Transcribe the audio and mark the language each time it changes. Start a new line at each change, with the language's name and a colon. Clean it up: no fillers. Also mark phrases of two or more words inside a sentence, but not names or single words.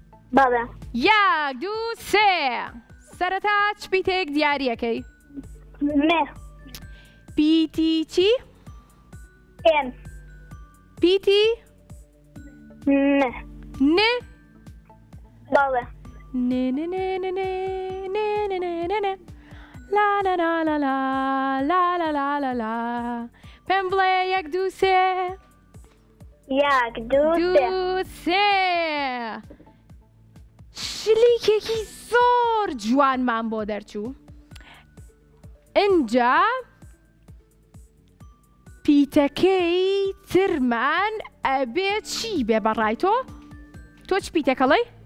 Central Kurdish: بەڵێ یەک دوو سێ سەرەتا چ پیتێک دیاریەکەی مێ پیتی چی ئێم پیتی مێ ن بەڵێ ن ن ن ن ن ن ن ن ن ن لا لا لا لا لا لا لا لا لا لا پێم بڵێ یەک دوو سێ یەک دوو سێ دوو سێ شلیکێکی زۆر جوانمان بۆ دەرچوو ئینجا پیتەکەی ترمان ئەبێ چی بێ بەڕای تۆ چ پیتەکەڵی